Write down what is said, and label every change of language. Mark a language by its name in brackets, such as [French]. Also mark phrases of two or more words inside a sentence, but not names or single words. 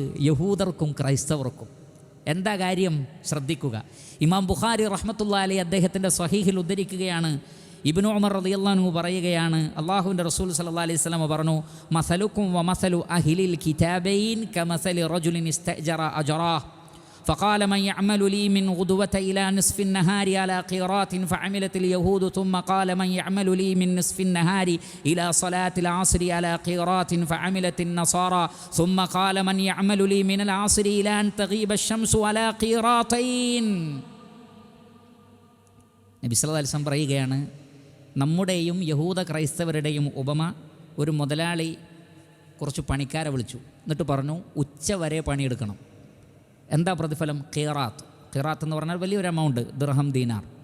[Malayalam] യഹൂദർക്കും ക്രൈസ്തവർക്കും. എന്താ കാര്യം? ശ്രദ്ധിക്കുക. ഇമാം ബുഖാരി [Arabic] رحمة الله عليه [Malayalam] അദ്ദേഹത്തിൻ്റെ സ്വഹീഹിൽ ഉദ്ധരിക്കുകയാണ്. [Arabic] ഇബ്നു ഉമർ رضي الله عنه [Malayalam] പറയുകയാണ്, അല്ലാഹുവിൻ്റെ റസൂൽ [Arabic] صلى الله عليه وسلم പറഞ്ഞു, مثلكم ومثل أهل الكتابين كمثل رجل استأجر أجراء فقال من يعمل لي من غدوة إلى نصف النهار على قيراط فعملت اليهود ثم قال من يعمل لي من نصف النهار إلى صلاة العصر على قيراط فعملت النصارى ثم قال من يعمل لي من العصر إلى أن تغيب الشمس على قيراطين. [Malayalam] നബി [Arabic] صلى الله عليه وسلم [Malayalam] പറയുകയാണ്, നമ്മുടെയും യഹൂദ ക്രൈസ്തവരുടെയും ഉപമ, ഒരു മുതലാളി കുറച്ച് പണിക്കാരെ വിളിച്ചു. എന്നിട്ട് പറഞ്ഞു, ഉച്ചവരെ പണിയെടുക്കണം. എന്താ പ്രതിഫലം? ഖിറാത്ത്. ഖിറാത്ത് എന്ന് പറഞ്ഞാൽ വലിയൊരു എമൗണ്ട്, ദിർഹം ദീനാർ.